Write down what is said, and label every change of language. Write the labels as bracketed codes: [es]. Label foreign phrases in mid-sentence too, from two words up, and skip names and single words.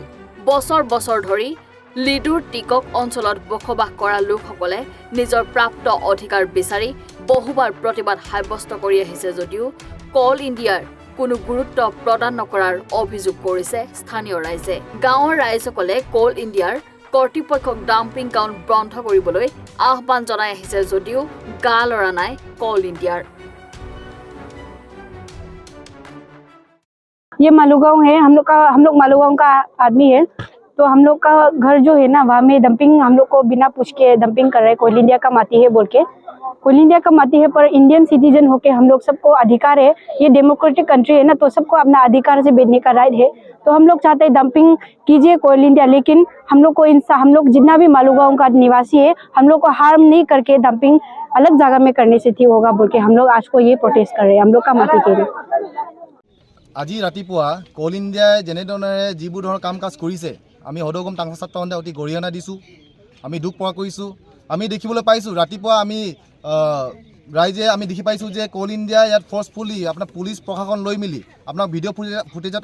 [as] বছৰ বছৰ ধৰি লিডুৰ টিকক অঞ্চলত বসবাস কৰা লোকসকলে নিজৰ প্ৰাপ্ত অধিকাৰ বিচাৰি বহুবাৰ প্ৰতিবাদ সাব্যস্ত কৰি আহিছে যদিও কোল ইণ্ডিয়াৰ কোনো গুৰুত্ব প্ৰদান নকৰাৰ অভিযোগ কৰিছে স্থানীয় ৰাইজে। গাঁৱৰ ৰাইজসকলে কোল ইণ্ডিয়াৰ কৰ্তৃপক্ষক ডাম্পিং গ্ৰাউণ্ড বন্ধ কৰিবলৈ আহ্বান জনাই আহিছে যদিও গা লৰা নাই কোল ইণ্ডিয়াৰ। [hi] ये मालूगांव है, हम लोग मालूगांव का आदमी है। तो हम लोग का घर जो है ना वहाँ में डंपिंग हम लोग को बिना पूछ के डंपिंग कर रहे हैं। कोल इंडिया का माटी है बोल के, कोल इंडिया का माटी है पर [en] Indian citizen [hi] होके हम लोग सबको अधिकार है। ये [en] democratic country [hi] है ना, तो सबको अपना अधिकार से बेचने का राइट है। तो हम लोग चाहते हैं डंपिंग कीजिए कोल इंडिया, लेकिन हम लोग जितना भी मालूगांव का निवासी है हम लोग को हार्म नहीं करके डंपिंग अलग जगह में करने से ठीक होगा बोल के हम लोग आज को ये प्रोटेस्ट कर रहे हैं हम लोग का माटी के लिए। [as] আজি ৰাতিপুৱা কোল ইণ্ডিয়াই যেনেধৰণে যিবোৰ ধৰণৰ কাম কাজ কৰিছে আমি সদৌগম টাংচা ছাত্ৰসন্থাই অতি গৰিহণা দিছোঁ, আমি দুখ প্ৰকাশ কৰিছোঁ। আমি দেখিবলৈ পাইছোঁ ৰাতিপুৱা আমি ৰাইজে আমি দেখি পাইছোঁ যে কোল ইণ্ডিয়া ইয়াত ফৰ্চফুলি আপোনাৰ পুলিচ প্ৰশাসন লৈ মেলি আপোনাৰ ভিডিঅ' ফুটেজত